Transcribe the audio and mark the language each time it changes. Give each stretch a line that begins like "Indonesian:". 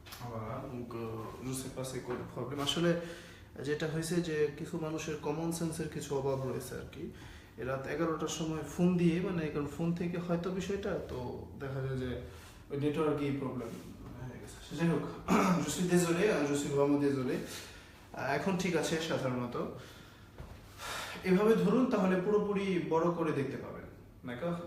French: Voilà, donc je sais pas c'est quoi le problème.
Bangla: আসলে যেটা হয়েছে যে কিছু মানুষের কমন সেন্সের কিছু অভাব রয়েছে আর কি। রাত 11টার সময় ফোন দিয়ে, মানে কারণ ফোন থেকে হয়তো বিষয়টা তো দেখা যায় যে ওই নেটওয়ার্কেই প্রবলেম হয়ে গেছে। যাই হোক,
French: je suis désolé, je suis vraiment désolé.
Bangla: এখন ঠিক আছে সাধারণত। এভাবে ধরুন তাহলে পুরোপুরি বড় করে দেখতে পাবেন,
French: d'accord?